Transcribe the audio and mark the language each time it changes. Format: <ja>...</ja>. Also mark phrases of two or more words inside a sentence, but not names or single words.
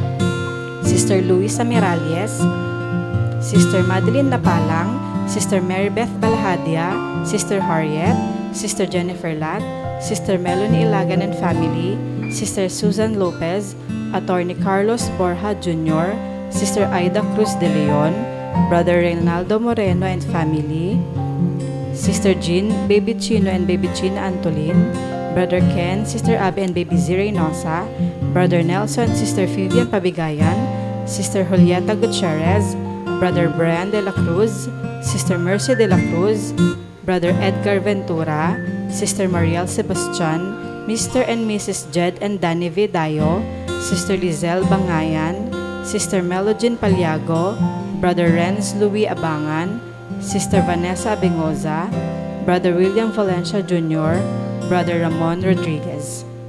<en>Sister Luisa Miralles, Sister Madeline Napalang, Sister Mary Beth Balahadia, Sister Harriet, Sister Jennifer Lat, Sister Melanie Ilagan and Family, Sister Susan Lopez, Attorney Carlos Borja Jr., Sister Aida Cruz de Leon, Brother Reynaldo Moreno and Family, Sister Jean, Baby Chino and Baby China Antolin, Brother Ken, Sister Abby and Baby Z Reynosa, Brother Nelson, Sister Vivian Pabigayan, Sister Julieta Gutierrez, Brother Brian de la Cruz, Sister Mercy de la Cruz, Brother Edgar Ventura, Sister Mariel Sebastian, Mr. and Mrs. Jed and Danny Vidayo, Sister Lizelle Bangayan, Sister Melogene Paliago, Brother Renz Louis Abangan, Sister Vanessa Bengoza, Brother William Valencia Jr., Brother Ramon Rodriguez.</en>